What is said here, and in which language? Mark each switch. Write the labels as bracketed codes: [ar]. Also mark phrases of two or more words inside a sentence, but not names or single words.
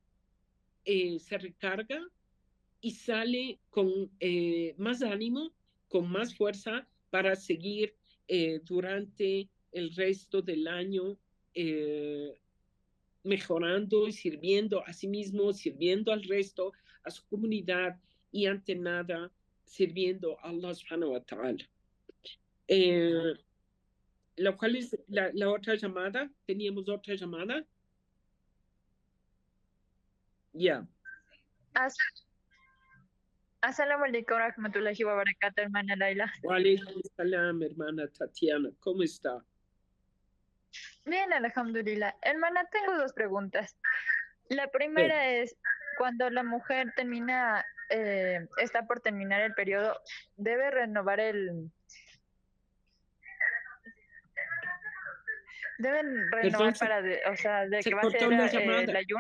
[es] se recarga y sale con más ánimo, con más fuerza para seguir durante el resto del año mejorando y sirviendo a sí mismo, sirviendo al resto, a su comunidad y ante nada sirviendo a [ar] الله سبحانه وتعالى. [es] La cual es la otra llamada. ¿Teníamos otra llamada? Ya. [ar] السلام عليكم ورحمة الله وبركاته, [es] hermana Laila. [ar] وعليكم السلام, [es] hermana Tatiana. ¿Cómo está? Bien, alhamdulillah. Hermana, tengo dos preguntas. La primera es, cuando la mujer termina, está por terminar el periodo, ¿debe renovar deben renovar o sea, de que va a ser el ayuno?